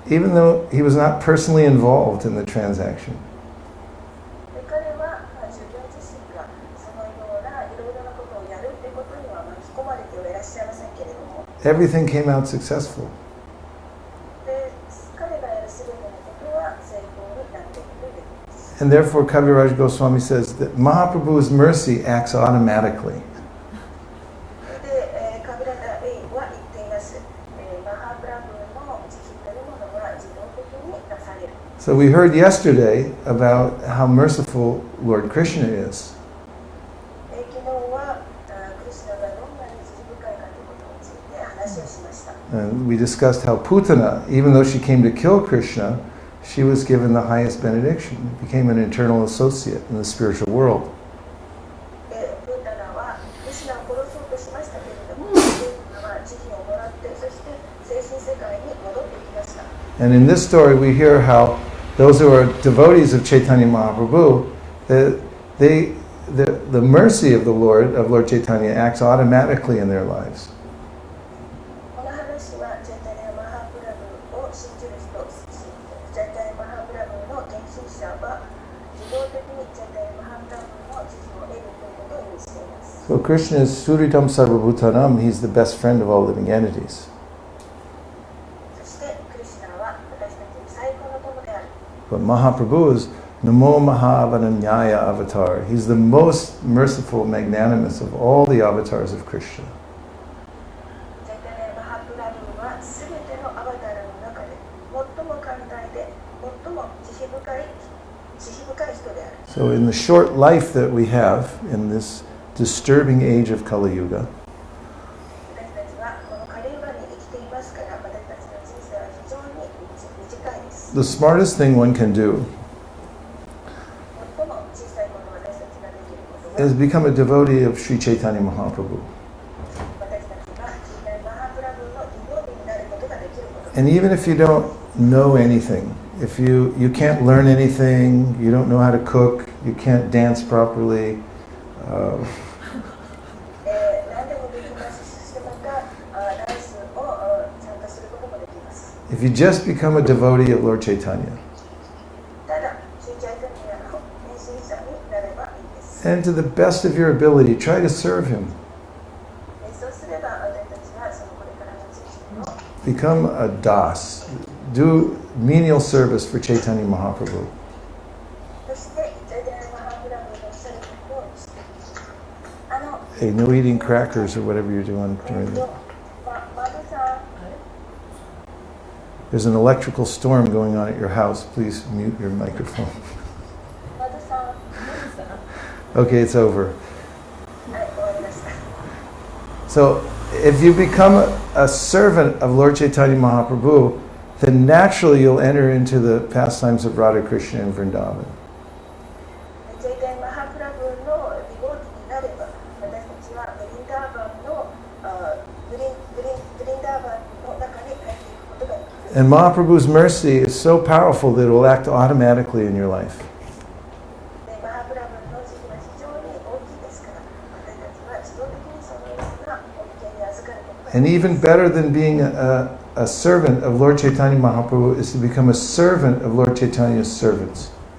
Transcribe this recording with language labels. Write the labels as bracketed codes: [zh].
[en] Even though he was not personally involved in the transaction. [ja] で彼は従業自身がそのようないろいろなことをやるってことには巻き込まれてはいらっしゃいませんけれども、 [en] Everything came out successful. [ja] で彼がやるすべてのことは成功になっているということです。 [en] And therefore Kaviraj Goswami says that Mahaprabhu's mercy acts automatically. [ja] で、カビラダ・レイは言っています。マハプラブの慈悲というものは自動的になされる。 [en] So we heard yesterday about how merciful Lord Krishna is. [ja] 昨日はクリシュナがどんなに慈悲深いかということについて話をしました。 [en] And we discussed how Putana, even though she came to kill Krishna, she was given the highest benediction, became an eternal associate in the spiritual world. [ja] で、プータナはクリシュナを殺そうとしましたけれども、プータナは慈悲をもらって、そして精神世界に戻ってきました。 [en] And in this story we hear how those who are devotees of Chaitanya Mahaprabhu, the mercy of Lord Chaitanya acts automatically in their lives. [ja] この話はチャイタニヤマハプラブを信じる人、チャイタニヤマハプラブの献身者は自動的にチャイタニヤマハプラブの慈悲を得るということを意味しています。 [en] So Krishna is Suritam Sarvabhutanam, he's the best friend of all living entities. [ja] そしてクリシュナは私たちに最高の友である。 [en] But Mahaprabhu is Namo Mahavananyaya avatar. He's the most merciful, magnanimous of all the avatars of Krishna. [ja] チャイタニヤマハプラブはすべてのアバターの中で最も寛大で最も慈悲深い人である。 [en] So in the short life that we have in this disturbing age of Kali Yuga, [ja] 私たちはこのカリユガに生きていますから、私たちの人生は非常に短いです。 [en] the smartest thing one can do [ja] 最も小さいこと私たちができることは [en] is become a devotee of Sri Chaitanya Mahaprabhu. [ja] 私たちがチャイタニヤマハプラブのディボーティになることができることです。 [en] And even if you don't know anything, if you can't learn anything, you don't know how to cook, you can't dance properly, [ja] 何でもできますし、そしてまたダンスを参加することもできます。 [en] if you just become a devotee of Lord Chaitanya, [ja] ただ、シュチャイタニヤの献身者になればいいです。 [en] and to the best of your ability, try to serve him. [ja] そうすれば私たちはそのこれからの知識を [en] Become a das. Do menial service for Chaitanya Mahaprabhu. [ja] そしてジャイタニア・マハプラブのおっしゃることをしています。 [en] Hey, no eating crackers or whatever you're doing during the... [ja] マドさん、 [en] There's an electrical storm going on at your house. Please mute your microphone. [ja] マドさん、 [en] Okay, it's over. [ja] はい、終わりました。 [en] So, if you become a servant of Lord Chaitanya Mahaprabhu, then naturally you'll enter into the pastimes of Radha Krishna and Vrindavan. [ja] ジャイタニア・マハプラブのディボーティになれば、私たちはブリンダーバンのブリンダーバンの中に入っていくことができます。 [en] And Mahaprabhu's mercy is so powerful that it will act automatically in your life. [ja] でマハプラブの慈悲は非常に大きいですから、私たちは自動的にそのような恩恵に預かることができます。 [en] And even better than being a servant of Lord Chaitanya Mahaprabhu is to become a servant of Lord Chaitanya's servants.